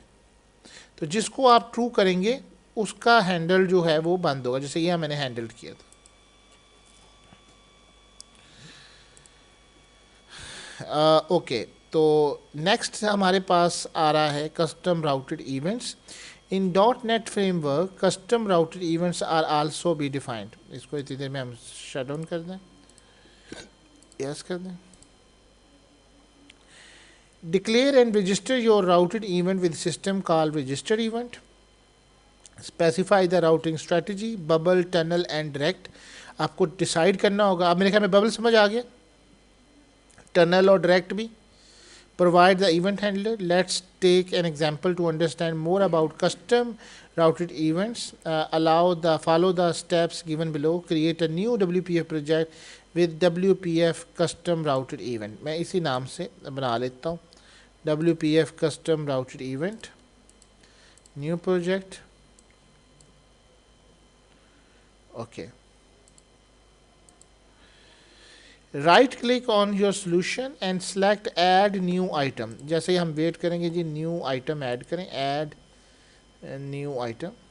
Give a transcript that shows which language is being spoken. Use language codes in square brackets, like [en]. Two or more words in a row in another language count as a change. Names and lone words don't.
[hi] तो जिसको आप ट्रू करेंगे उसका हैंडल जो है वो बंद होगा, जैसे ये मैंने हैंडल किया था। ओके, तो नेक्स्ट हमारे पास आ रहा है [en] custom routed events. in .NET framework custom routed events are also be defined. [hi] इसको इतनी देर में हम [en] shut down [hi] कर दें, यस कर दें। [en] Declare and register your routed event with system call register event. Specify the routing strategy, bubble, tunnel and direct. [hi] आपको डिसाइड करना होगा। अब मेरे ख्याल में बबल समझ आ गया, टनल और डायरेक्ट भी। [en] provide the event handler. Let's take an example to understand more about custom routed events. Follow the steps given below. Create a new WPF project with WPF custom routed event. [hi] मैं इसी नाम से बना लेता हूँ, [en] WPF custom routed event, new project. Okay. right click on your solution and select add new item. [hi] जैसे ही हम वेट करेंगे जी, [en] new item [hi] ऐड करें, [en] add new item.